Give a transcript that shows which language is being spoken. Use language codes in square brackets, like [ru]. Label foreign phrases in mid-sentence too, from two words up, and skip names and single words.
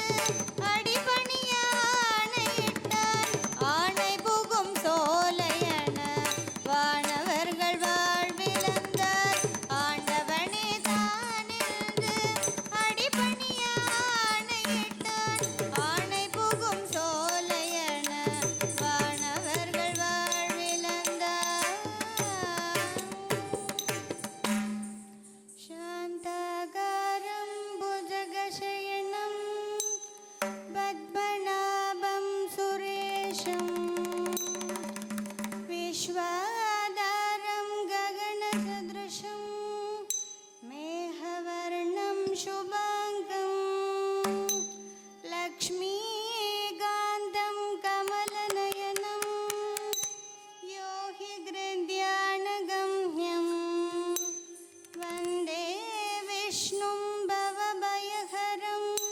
[ta] அடிபணிய ஆணையிட்டான் ஆணை புகும் சோலையன வானவர்கள் வாழ்விழந்தார் ஆண்டவனே தான் என்று அடிபணிய ஆணையிட்டான் ஆணை புகும் சோலையன வானவர்கள் வாழ்விழந்தார் [sa] शान्ताकारं भुजगशयनं पद्मनाभं सुरेशं विश्वाधारं गगनसदृशं मेघवर्णं शुभाङ्गं लक्ष्मीकान्तं कमलनयनं यो हि गृध्यानगम्यम् वन्दे विष्णुं भवभयहरं